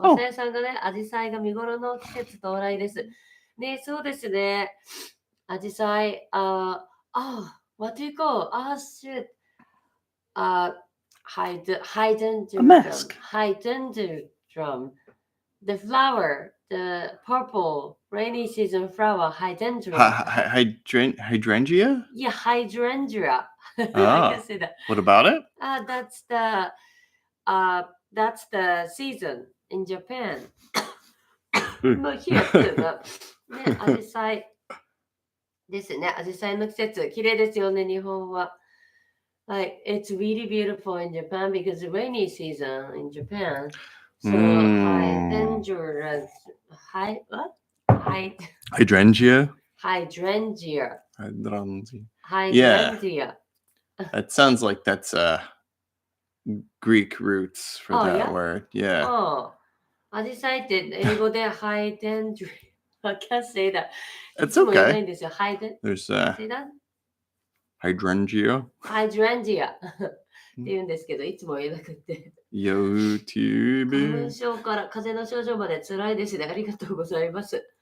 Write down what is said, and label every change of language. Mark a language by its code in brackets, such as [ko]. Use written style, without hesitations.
[ja] まさやさんがね、アジサイが見頃の季節到来です。ね、そうですね。 [en] アジサイ、what do you call? Shit. Hydrangea. A mask. Hydrangea. The flower, the purple rainy season flower, hydrangea. Hydrangea? Yeah, hydrangea. I can say that. What about it? That's the season in Japan. But here too. [ja] ね、アジサイですね。アジサイの季節、綺麗ですよね、日本は。 [en] Like, it's really beautiful in Japan because the rainy season in Japan. So, hydrangea. Hydrangea? Hydrangea. Yeah. That sounds like that's Greek roots for that word. Yeah. Oh. [ja] アジサイって英語で hydrangea. [en] I can't say that. It's okay. There's say that? Hydrangea. Hydrangea. [ja] って言うんですけど、いつも言えなくて。 [en] YouTube. [ja] 花粉症から風邪の症状まで辛いですね。ありがとうございます。